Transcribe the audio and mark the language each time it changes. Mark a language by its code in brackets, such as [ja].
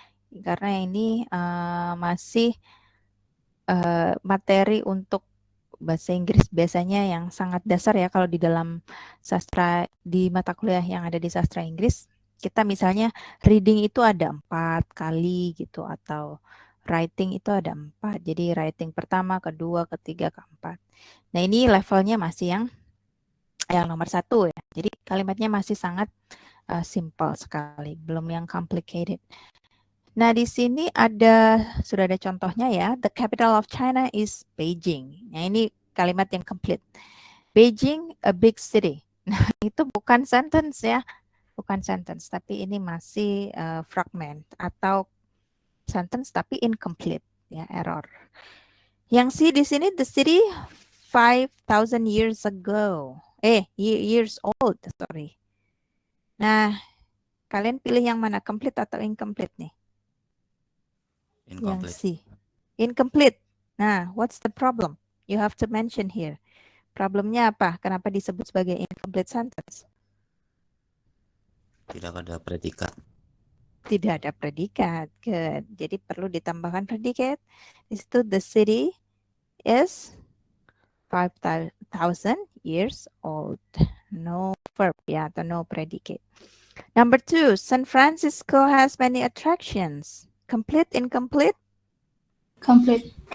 [id] Karena ini masih materi untuk bahasa Inggris biasanya yang sangat dasar ya, kalau di dalam sastra, di mata kuliah yang ada di sastra Inggris, kita misalnya reading itu ada 4 kali gitu, atau writing itu ada 4. Jadi writing pertama, kedua, ketiga, keempat. Nah, ini levelnya masih yang Yang nomor 1 ya. Jadi kalimatnya masih sangat simple sekali, belum yang complicated. Nah, di sini sudah ada contohnya ya. [en] The capital of China is Beijing. [id] Nah, ini kalimat yang complete. [en] Beijing, a big city. [id] Nah, itu bukan sentence ya. Bukan sentence, tapi ini masih fragment atau sentence tapi incomplete ya, error. Yang C di sini [en] the city 5,000 years ago. Years old, sorry. [id] Nah, kalian pilih yang mana, complete atau incomplete nih? Yang [en] Incomplete. C. Incomplete. Nah, what's the problem? You have to mention here. [id] Problemnya apa? Kenapa disebut sebagai incomplete sentence? Tidak ada predikat. Tidak ada predikat. Good. Jadi perlu ditambahkan predikat. Di situ [en] the city is 5,000 years old. No verb ya, atau no predicate. Number 2, San Francisco has many attractions. Complete, incomplete? Complete.